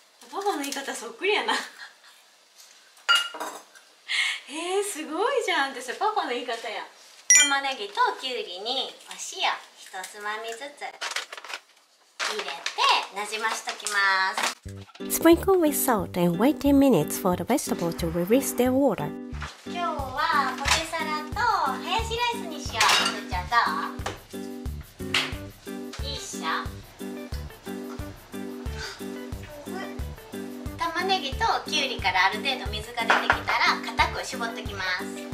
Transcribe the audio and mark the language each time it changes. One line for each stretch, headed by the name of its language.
Japanese: パパの言い方そっくりやな。すごいじゃんってさ、パパの言い方や。玉ねぎときゅうりにお塩一つまみずつ入れてなじましときます。
English: Sprinkle with salt and wait 10 minutes for the vegetable to release their water.
Japanese: 今日はポテサラとハヤシライスにしよう。すーちゃんどう？いいっしょ？玉ねぎときゅうりからある程度水が出てきたら固く絞ってきます。